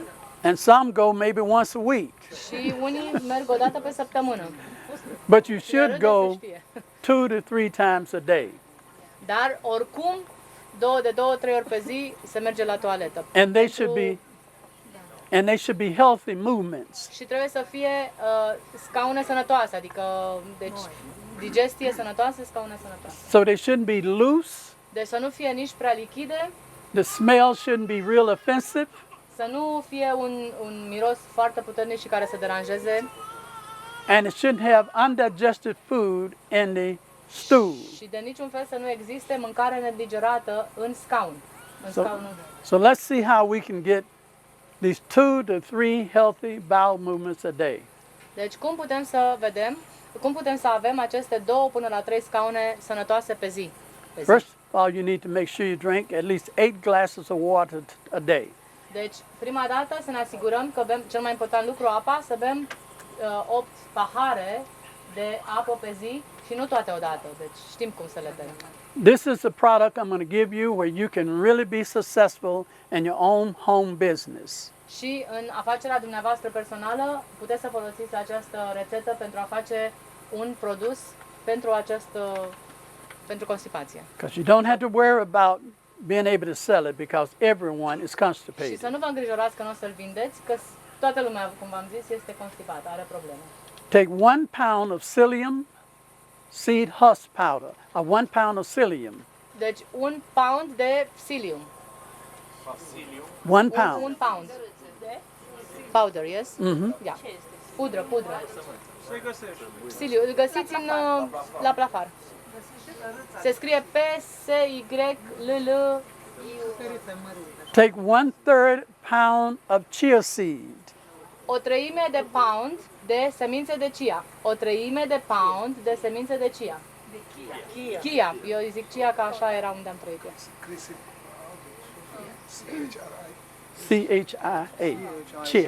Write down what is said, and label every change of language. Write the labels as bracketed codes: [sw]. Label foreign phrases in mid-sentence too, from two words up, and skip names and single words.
[en] And some go maybe once a week. [ro] și unii merg o dată pe săptămână. [en] But you should [ro] Râde [en] go [ro] se știe. [en] 2 to 3 times a day. [ro] Dar oricum, de 2-3 ori pe zi se merge la toaletă. [en] And they should be healthy movements. [ro] Și trebuie să fie scaune sănătoase, adică deci digestie sănătoasă, scaune sănătoase. [en] So they shouldn't be loose. [ro] Deci să nu fie nici prea lichide, [en] The smell shouldn't be real offensive. [ro] să nu fie un miros foarte puternic și care să deranjeze [en] And it shouldn't have undigested food in the stool. [ro] și de niciun fel să nu existe mâncare nedigerată în scaun. În [en] So- [ro] scaunul. [en] So let's see how we can get these 2 to 3 healthy bowel movements a day. [ro] Deci cum putem să avem aceste 2 până la 3 scaune sănătoase pe zi? [en] First of all, you need to make sure you drink at least 8 glasses of water a day. [ro] Deci, prima dată să ne asigurăm că bem, cel mai important lucru, apa, să bem 8 pahare de apă pe zi și nu toate odată. Deci știm cum să le bem. [en] This is a product I'm going to give you where you can really be successful in your own home business. [ro] Și în afacerea dumneavoastră personală puteți să folosiți această rețetă pentru a face un produs pentru constipație. [en] Because you don't have to worry about being able to sell it because everyone is [ro] Și [en] constipated. [ro] să nu vă îngrijorați că nu o să-l vindeți, că toată lumea, cum v-am zis, este constipată, are probleme. [en] Take 1 pound of psyllium seed husk powder, 1 pound of psyllium, [ro] Deci 1 pound de psyllium. [en] 1 pound. 1 pound. Powder, yes? Yeah. [ro] Pudră. Să-i găsești. Psyllium. Îl găsiți la plafar. Se scrie P-S-Y-L-L. [en] Take 1/3 pound of chia seed. [ro] O treime de pound de semințe de chia. O treime de pound de semințe de chia. Chia. Eu îi zic chia că așa era unde am trăit eu. C-H-I-A. Chia.